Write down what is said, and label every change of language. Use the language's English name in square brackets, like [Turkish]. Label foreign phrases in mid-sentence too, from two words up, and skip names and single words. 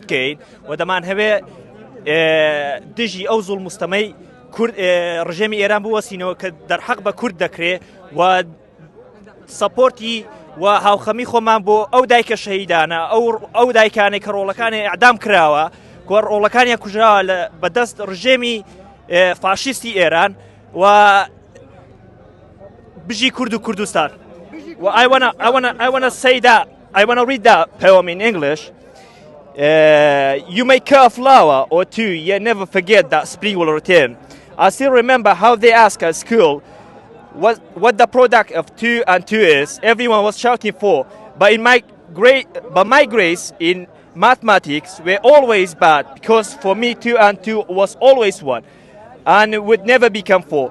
[Central Kurdish] بکەین و دەمان هەوێت دژی ئەو زوڵم مستەمەی ڕژێمی ئێران بوەسینەوە کە دەرحەق بە کورد دەکرێت و سەپۆرتی و هاوخەمی خۆمان بۆ ئەو دایکە شەهیدانە ئەو دایکانێک کە ڕۆڵەکانی ئەعدام کراوە کۆ ڕۆڵەکانیان کوژراوە بەدەست ڕژێمی فاشیستی ئێران و بژی کورد و کوردستان و [English] I wanna say that I wanna read that poem in English. You may cut a flower or two, yet never forget that spring will return. I still remember how they asked at school what the product of 2 and 2 is. Everyone was shouting 4, but my grades in mathematics were always bad because for me 2 and 2 was always 1 and would never become 4.